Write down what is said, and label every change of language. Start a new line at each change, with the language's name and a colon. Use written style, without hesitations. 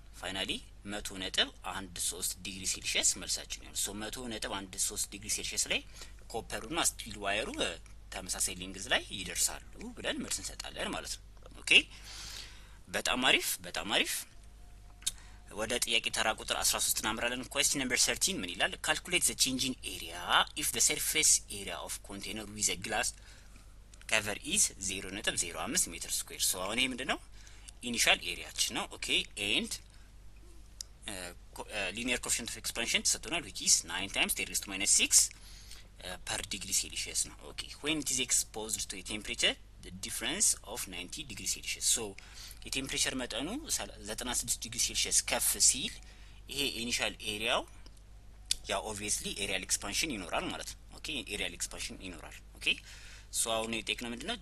Amharic: ፋይናሊ 100.13 ዲግሪ ሴልሺየስ መልሳችን ይሆናል። ሶ 100.13 ዲግሪ ሴልሺየስ ላይ ኮፐሩና ስቲል ዋየሩ ተመሳሳይ ሌንግዝ ላይ ይደርሳሉ ብለን መልስ እንሰጣለን ማለት ነው። ኦኬ በጣም አሪፍ። ወደ ጥያቄ ተራ ቁጥር 13 እናምራለን።
English: question number 13
Amharic: ምን ይላል?
English: calculate the change in area if the surface area of container with a glass cover is 0.05
Amharic: ሜትር ስኩዌር። ሶ አሁን ይሄ ምንድነው? ኢኒሻል ኤሪያችን ነው። ኦኬ ኤንድ
English: linear coefficient of expansion
Amharic: ተሰጥቶናል
English: which is 9 times 10 raised to minus 6 per degree Celsius
Amharic: ነው። ኦኬ
English: when it is exposed to a temperature the difference of 90 degree Celsius so
Amharic: የቴምፕሬቸር መጠኑ 96 ዲግሪ ሴልሺየስ ከፍ ሲል ይሄ ኢኒሻል ኤሪያው ያ ኦብቪየስሊ ኤሪያል ኤክስፓንሽን ይኖራል ማለት ነው። ኦኬ ኤሪያል ኤክስፓንሽን ይኖራል። ኦኬ ሶ አሁን የጠቅነው ምንድነው?